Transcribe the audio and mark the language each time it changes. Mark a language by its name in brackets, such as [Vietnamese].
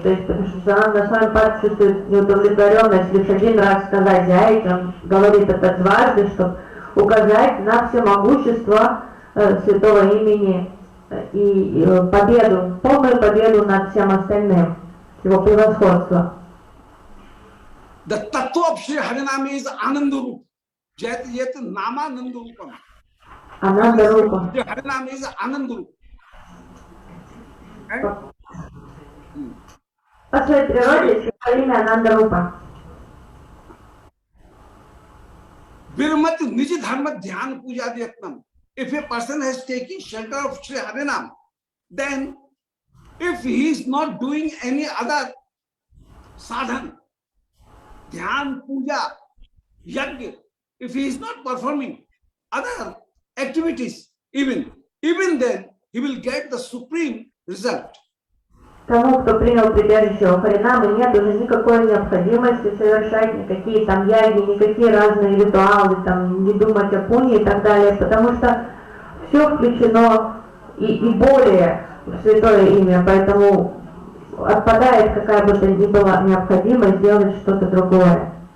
[Russian] То есть, потому что Санатана Госвами Пад чувствует неудовлетворенность лишь один раз сказать «Джайти», он говорит это дважды, чтобы указать на всемогущество святого имени и победу, полную победу над всем остальным, его превосходство. [English] The tattva of Shri Harinam is Anandarup. [Sanskrit] Jayati Jayati Nama Nandarupam. [Russian] Анандарупа. [English] Shri Harinam is Anandarup. [Russian] По своей природе святое имя Анандарупа. [Sanskrit] Viramati Niji Dharma Dhyan Puja Yatnam. [English] If a person has taken shelter of Shri Harinam, then if he is not doing any other sadhan, dhyan, puja, yajna, if he is not performing other activities, even then he will get the supreme result. [Russian] Тому, кто принял прибежище у Харинамы, нет уже никакой необходимости совершать никакие там яги, никакие разные ритуалы, там, не думать о пуне и так далее, потому что все включено и более в святое имя, поэтому отпадает какая бы то ни была необходимость сделать что-то другое.